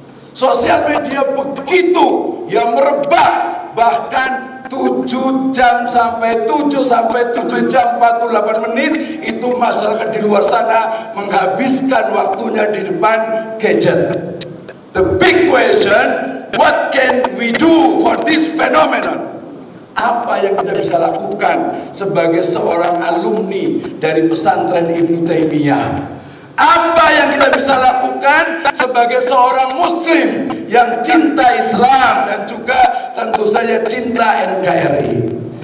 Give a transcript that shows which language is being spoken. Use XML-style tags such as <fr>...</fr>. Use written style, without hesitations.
<id>Sosial media begitu yang merebak, bahkan 7 jam sampai 7 jam 48 menit itu masyarakat di luar sana menghabiskan waktunya di depan gadget.</id> <en>The big question, what can we do for this phenomenon?</en> <id>Apa yang kita bisa lakukan sebagai seorang alumni dari pesantren Ibnu Taimiyah? Apa yang kita bisa lakukan sebagai seorang muslim yang cinta Islam dan juga tentu saja cinta NKRI?</id>